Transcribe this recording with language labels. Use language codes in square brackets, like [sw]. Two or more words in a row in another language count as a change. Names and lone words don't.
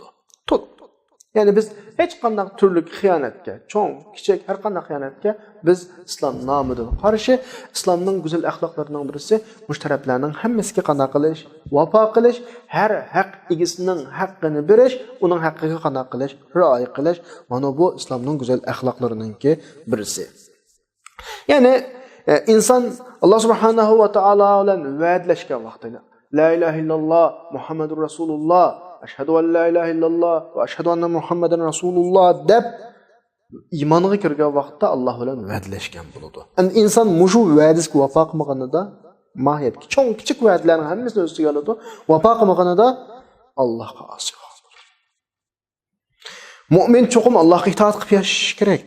[uz] Yani biz hech qanday turli xiyonatga, cho'ng, kichik har qanday xiyonatga biz islom nomidan qarshi, islomning go'zal axloqlarining birisi mushtarablarning hammasiga qanday qilish, vafo qilish, har haq egisining haqqini berish, uning haqqiga qanday qilish, rioya qilish, mana bu islomning go'zal axloqlariningki birisi. Yani inson Alloh [ar] سبحانه وتعالى [uz] bilan va'dalashgan vaqtida [ar] لا إله إلا الله محمد رسول الله أشهد أن لا إله إلا الله وأشهد أن محمدا رسول الله [uz] deb iymonga kirgan vaqtda Alloh bilan va'dalashgan bo'ladi. Endi inson mushu va'dasiga vafo qilmaganida, mohiyatga cho'ng kichik va'dalarning hammasini o'z ichiga oladi. Vafo qilmaganida Allohga osi bo'ladi. Mu'min cho'qim Allohga itoat qilib yashash kerak.